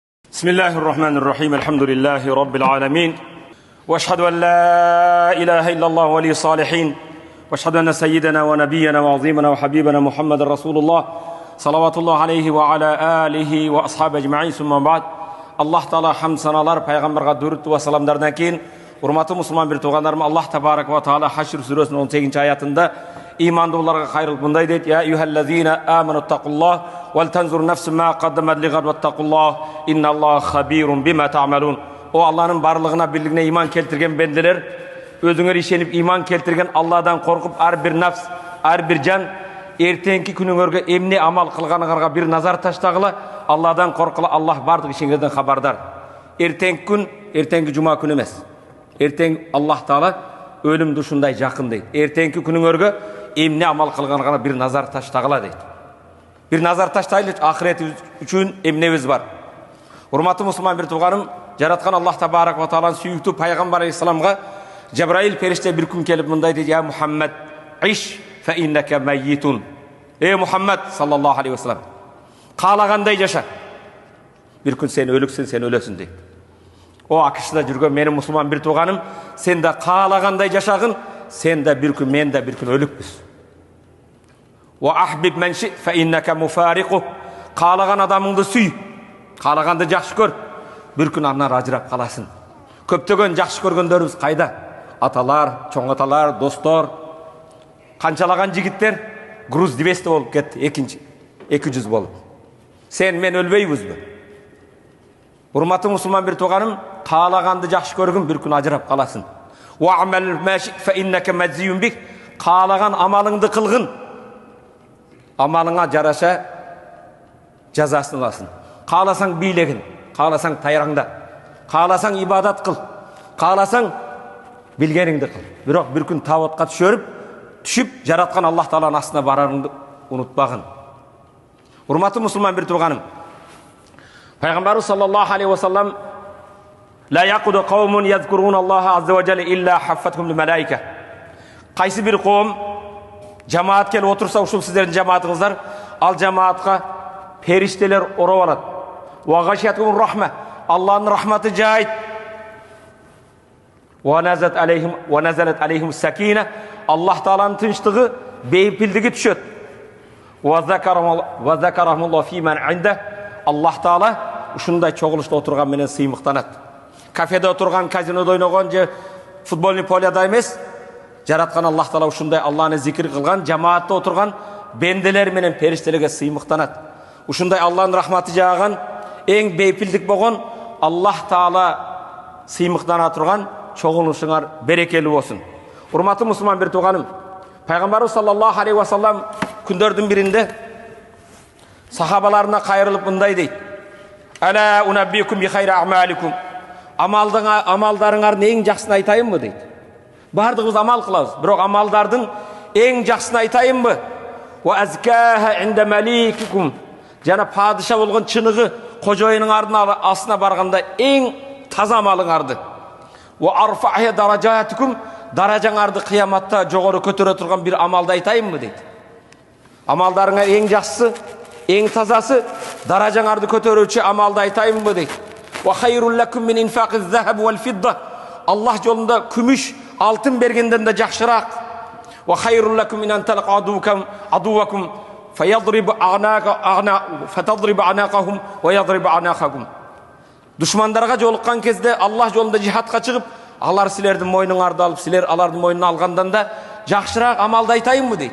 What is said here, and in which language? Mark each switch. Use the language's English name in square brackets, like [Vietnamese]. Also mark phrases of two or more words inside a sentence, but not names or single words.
[Arabic] بسم الله الرحمن الرحيم الحمد لله رب العالمين واشهد ان لا اله الا الله ولي الصالحين واشهد ان سيدنا ونبينا وعظيمنا وحبيبنا محمد رسول الله صلوات الله عليه وعلى اله واصحابه اجمعين ثم بعد الله تعالى حمد [Kyrgyz] саналар пайғамбарға дүрүт ва саламдардан кейін урматтуу мусулман бир туугандарым, [Arabic] الله تبارك وتعالى [Kyrgyz] Хашр сүрөсүнүн 18 аятында имандууларга кайрылып мындай дейт: [Arabic] يا أيها الذين آمنوا اتقوا الله ولتنظر نفس ما قدمت لغد واتقوا الله إن الله خبير بما تعملون. [Kyrgyz] О Алланын барлығына бирлигине иман келтирген бенделер, өзүңөр ишенип иман келтирген Алладан коркуп, ар бир нафс, ар бир жан эртеңки күнүңөргө эмне амал кылганыңарга бир назар таштагыла. Алладан коркула, Аллах бардык ишиңерден хабардар. Эртеңки күн, эртеңки жума күнү эмес. Эртең Аллах таала өлүмдү ушундай жакын дейт. Эртеңки күнүңөргө эмне амал кылганыңарга бир назар таштагыла дейт. Бир назар таштайлы, ахирет үчүн эмнебиз бар. Урматтуу мусулман бир тууганым, жараткан [Arabic] الله تبارك وتعالى [Kyrgyz] сүйүктүү пайгамбар алейхисаламга Жабраил периште бир күн келип мындай дейт: [Arabic] يا محمد عش فإنك ميت. [Kyrgyz] Эй Мухаммад [Arabic] صلى الله عليه وسلم, [Kyrgyz] каалагандай жаша. Бир күн сен өлүксүң, сен өлөсүң дейт. О акышда жүргөн менин мусулман бир тууганым, сен да каалагандай жашагын, сен да бир күн, мен да бир күн өлүкпүз. [Arabic] وأحبب من شئت فإنك مفارقه. [Kyrgyz] Каалаган адамыңды сүй, каалаганды жакшы көр, бир күн андан ажырап каласың. Көптөгөн жакшы көргөндөрүбүз кайда? Аталар, чоң аталар, достор, канчалаган жигиттер груз 200 болуп кетти, 200 болуп. Сен мен өлбөйбүзбү? Урматтуу мусулман бир тууганым, каалаганды жакшы көргүн, бир күн ажырап каласың. [Arabic] واعمل ما شئت فإنك مجزي به. [Kyrgyz] Каалаган амалыңды кылгын, амалыңа жараша жазасын аласың. Кааласаң бийлегин, кааласаң тайраңда, кааласаң ибадат кыл, кааласаң билгениңди кыл. Бирок бир күн табытка түшүп, жараткан Аллах тааланын астына барарыңды унутпагын. Урматтуу мусулман бир тууганым, Пайгамбарыбыз [Arabic] صلى الله عليه وسلم: لا يقعد قوم يذكرون الله عز وجل إلا حفتهم الملائكة. [Kyrgyz] Кайсы бир коом жамаат келип отурса, ушул сиздердин жамаатыңыздар, ал жамаатка периштелер ороп алат. [Arabic] وغشيتهم الرحمة, [Kyrgyz] Аллахтын рахматы жайт. [Arabic] ونزلت عليهم السكينة, [Kyrgyz] Аллах тааланын тынчтыгы, бейпилдиги түшөт. [Arabic] وذكرهم الله فيمن عنده, [Kyrgyz] Аллах таала ушундай чогулушта отурган менен сыймыктанат. Кафеде отурган, казинодо ойногон же футбольный поляда эмес, жараткан Аллах таала ушундай Аллахны зикир кылган, жамаатта отурган бенделер менен периштелерге сыймыктанат. Ушундай Аллахтын рахматы жааган, эң бейпилдик болгон Аллах таала сыймыктана турган чогулушуңар берекелүү болсун. Урматтуу мусулман бир тууганым, Пайгамбарыбыз [Arabic] صلى الله عليه وسلم [Kyrgyz] күндөрдүн биринде сахабаларына кайрылып мындай дейт: [Arabic] ألا أنبئكم بخير أعمالكم. [Kyrgyz] Амалдарыңардын эң жакшысын айтайынбы дейт. Бардыгыбыз амал кылабыз, бирок амалдардын эң жакшысын айтайынбы? [Arabic] وأزكاها عند مليككم. [Kyrgyz] Жана падыша болгон чыныгы кожоюнуңардын астына барганда эң таза амалыңарды. [Arabic] وأرفعها في درجاتكم. [Kyrgyz] Даражаңарды кыяматта жогору көтөрө турган бир амалды айтайынбы дейт. Амалдарыңар эң жакшысы, эң тазасы, даражаңарды көтөрүүчү амалды айтайынбы дейт. [Arabic] وخير لكم من إنفاق الذهب والفضة. [Kyrgyz] Аллах жолунда күмүш, алтын бергенден да жакшыраак. [Arabic] وخير لكم من أن تلقوا عدوكم فتضربوا أعناقهم ويضربوا أعناقكم. [Kyrgyz] Душмандарга жолуккан кезде Аллах жолунда жихадка чыгып, алар силердин мойнуңарды алып, силер алардын мойнуна алгандан да жакшыраак амалды айтайынбы дейт.